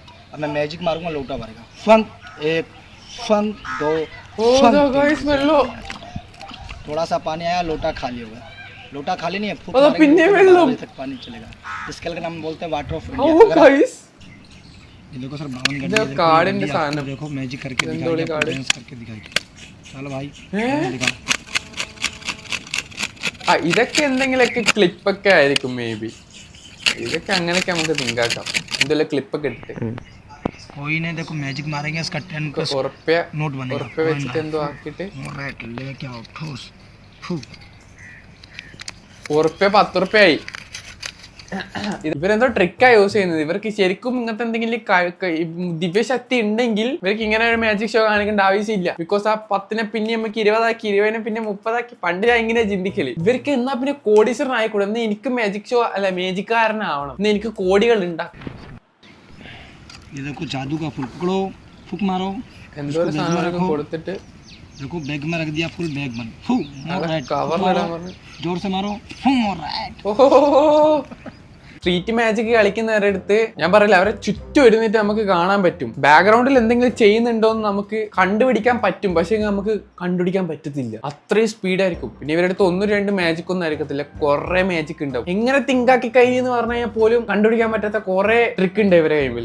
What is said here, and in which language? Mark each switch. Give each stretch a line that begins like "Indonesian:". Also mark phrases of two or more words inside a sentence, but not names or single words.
Hindi: अब मैं मैजिक मारूंगा, लोटा भरेगा। फंक एक, फंक दो, थोड़ा सा पानी आया, लोटा खाली होगा। लोटा खाली नहीं है, फुक तक पानी चलेगा। इस खेल का नाम बोलते हैं
English: water of India.
Hindi: ये देखो सर 52 घंटे देखो मैजिक करके दिखाएंगे, डांस करके दिखाएंगे। चलो भाई दिखा।
Malayalam: ഇതൊക്കെ എന്തെങ്കിലുമൊക്കെ ക്ലിപ്പൊക്കെ ആയിരിക്കും
English: may be.
Malayalam: ഇതൊക്കെ അങ്ങനെയൊക്കെ നമുക്ക് തിങ്കാക്കാം. എന്തെല്ലാം ക്ലിപ്പൊക്കെ ഇട്ടിട്ട്
Hindi: कोई नहीं, देखो मैजिक मारेंगे, इसका 10 नोट बनेगा।
Malayalam: ഉറപ്പ വെച്ചിട്ട് എന്തോ ആക്കിയിട്ട്
Hindi: लेके आओ ठोस
Malayalam: ഉറപ്പ 10 ഉറുപ്പ്യായി. ഇവരെന്തോ ട്രിക്കാ യൂസ് ചെയ്യുന്നത്. ഇവർക്ക് ശരിക്കും ഇങ്ങനത്തെ എന്തെങ്കിലും ദിവ്യശക്തി ഉണ്ടെങ്കിൽ ഇവർക്ക് ഇങ്ങനെ ഒരു മാജിക് ഷോ കാണിക്കേണ്ട ആവശ്യമില്ല. ബിക്കോസ് ആ 10 പിന്നെ നമുക്ക് 20 20 പിന്നെ 30 പണ്ട് ഞാൻ ഇങ്ങനെ ചിന്തിക്കല്. ഇവർക്ക് എന്നാ പിന്നെ കോടീശ്വരൻ ആയിക്കൂടെ, എന്നാ എനിക്ക് മാജിക് ഷോ അല്ല മാജിക്കാരനാവണം, എന്നാ എനിക്ക് കോടികൾ ഉണ്ടാക്കും.
Hindi: ये देखो जादू का फूल पकड़ो, फूक मारो,
Malayalam: എന്തോ ഒരു സാധനം കൊടുത്തിട്ട്
Hindi: देखो बैग में रख दिया, फुल बैग बंद। कवर जोर से मारो,
Malayalam: ഓഹോ സ്ട്രീറ്റ് മാജിക് കളിക്കുന്നവരുടെ അടുത്ത് ഞാൻ പറയില്ല, അവരെ ചുറ്റും ഇരുന്നിട്ട് നമുക്ക് കാണാൻ പറ്റും. ബാക്ക്ഗ്രൗണ്ടിൽ എന്തെങ്കിലും ചെയ്യുന്നുണ്ടോ എന്ന് നമുക്ക് കണ്ടുപിടിക്കാൻ പറ്റും, പക്ഷെ നമുക്ക് കണ്ടുപിടിക്കാൻ പറ്റത്തില്ല. അത്രയും സ്പീഡായിരിക്കും. പിന്നെ ഇവരുടെ അടുത്ത് 1-2 മാജിക് ഒന്നും ആയിരിക്കത്തില്ല, കുറെ മാജിക് ഉണ്ടാവും. എങ്ങനെ തിങ്കാക്കി കഴിഞ്ഞെന്ന് പറഞ്ഞു കഴിഞ്ഞാൽ പോലും കണ്ടുപിടിക്കാൻ പറ്റാത്ത കുറെ ട്രിക്ക് ഉണ്ട് ഇവരെ കൈമിൽ.